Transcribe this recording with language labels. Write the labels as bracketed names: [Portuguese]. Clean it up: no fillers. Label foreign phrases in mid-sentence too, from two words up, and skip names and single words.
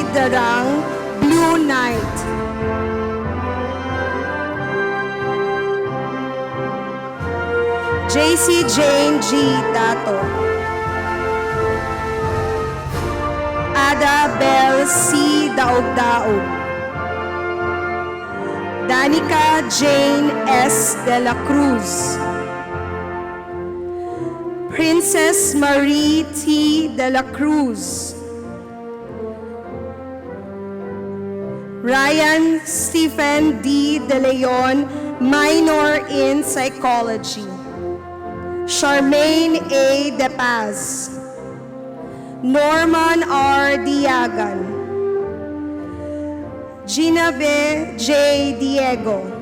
[English] Darang, Blue Knight. JC Jane G. Dato. Ada Bell C. Daog-Daog. Danica Jane S. De La Cruz. Princess Marie T. De La Cruz. Ryan Stephen D. De Leon, minor in psychology. Charmaine A. De Paz. Norman R. Diagan. Gina B. J. Diego.